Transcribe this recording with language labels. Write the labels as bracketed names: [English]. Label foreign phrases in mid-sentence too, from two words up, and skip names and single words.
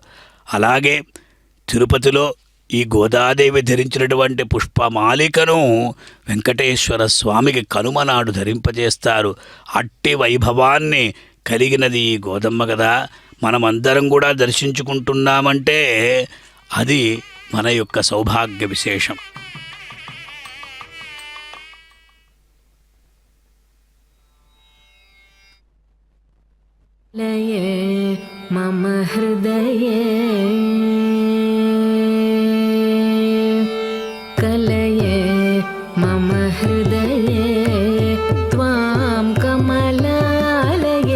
[Telugu] అలాగే తిరుపతిలో ఈ గోదాదేవి ధరించినటువంటి పుష్పమాలికను వెంకటేశ్వర స్వామికి కనుమనాడు ధరింపజేస్తారు. అట్టి వైభవాన్ని కలిగినది ఈ గోదమ్మ కదా. మనమందరం కూడా దర్శించుకుంటున్నామంటే అది మన యొక్క సౌభాగ్య విశేషం. [Sanskrit] लये मम हृदये कलये मम हृदये त्वां कमलालये